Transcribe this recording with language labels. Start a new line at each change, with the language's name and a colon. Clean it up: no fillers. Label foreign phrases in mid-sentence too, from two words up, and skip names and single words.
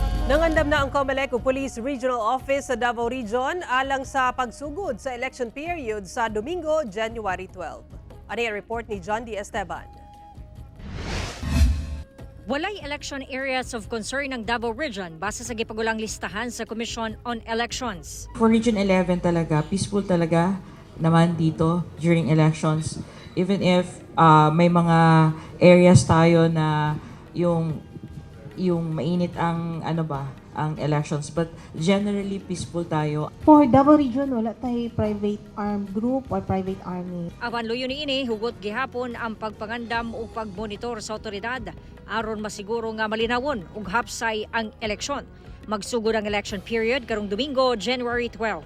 Cebuano: Nangandam na ang COMELEC o Police Regional Office sa Davao Region alang sa pagsugod sa election period sa Domingo, January 12.
Filipino: Ano yung report ni John D. Esteban?
Cebuano: Walay
English: election areas of concern
Cebuano: ng Davao Region base sa gipagulang listahan sa Commission on Elections.
Filipino: For Region 11 talaga, peaceful talaga naman dito
English: during elections. Even if
Filipino: may mga areas tayo na yung mainit ang ang elections,
English: but generally peaceful tayo. For Davao Region,
Filipino: wala tayo
English: private armed group or private army.
Cebuano: Apan luyo niini hugot gihapon ang pagpangandam o pagmonitor sa otoridad aron masiguro nga malinawon ug hapsay ang eleksyon. Magsugod ang election period karong Domingo, January 12.